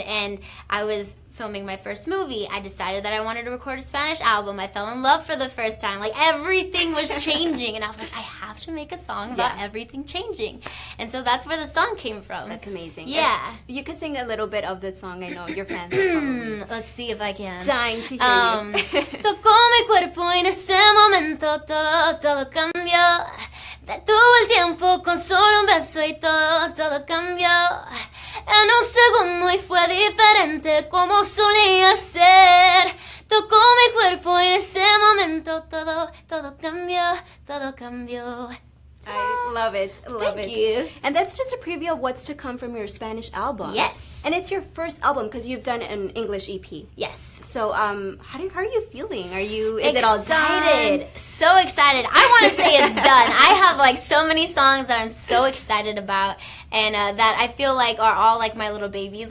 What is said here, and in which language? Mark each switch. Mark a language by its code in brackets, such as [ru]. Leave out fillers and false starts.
[en] And I was filming my first movie. I decided that I wanted to record a Spanish album. I fell in love for the first time. Like, everything was changing, and I was like, I have to make a song about everything changing. And so that's where the song came from. That's amazing. Yeah. And you could sing a little bit of the song. I know your fans are probably Let's see if I can. dying to hear you. [es] Tocó mi cuerpo y en ese momento todo cambió. Detuvo el tiempo con solo un beso y todo cambió. en un segundo y fue diferente como solía ser. Tocó mi cuerpo y en ese momento todo cambió, todo cambió. [en] I love it. Thank you. And that's just a preview of what's to come from your Spanish album. Yes. And it's your first album because you've done an English EP. Yes. So, how are you feeling? Is it all excited? done? So excited. I want to say it's done. I have like so many songs that I'm so excited about, and that I feel like are all like my little babies.